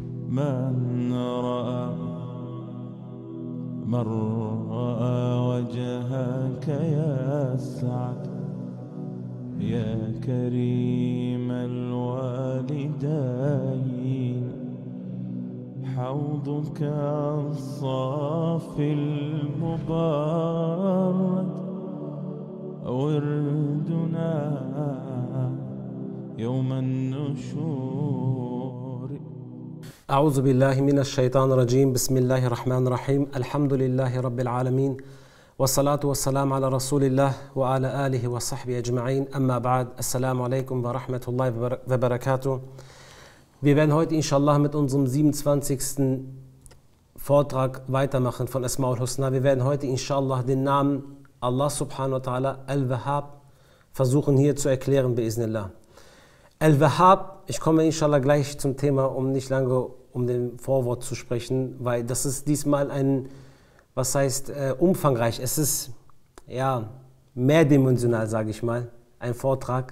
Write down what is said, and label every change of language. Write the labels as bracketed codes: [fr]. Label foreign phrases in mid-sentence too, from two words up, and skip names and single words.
[ar] من رأى وجهك يسعد يا كريم الوالدين حوضك الصافي المبارك وردنا يوم النشور. أعوذ بالله من الشيطان الرجيم. بسم الله الرحمن الرحيم. الحمد لله رب العالمين والصلاة والسلام على رسول الله وعلى آله وصحبه أجمعين. أما بعد. السلام عليكم ورحمة الله وبركاته. [de] Wir werden heute inshallah mit unserem 27. Vortrag weitermachen von Asma'ul Husna. Wir werden heute inshallah den Namen Allah [ar] سبحانه وتعالى [de] Al-Wahhab versuchen hier zu erklären, bi'iznillah. Al-Wahhab, ich komme inshallah gleich zum Thema, um nicht lange um den Vorwort zu sprechen, weil das ist diesmal ein, was heißt umfangreich, es ist ja mehrdimensional, sage ich mal, ein Vortrag.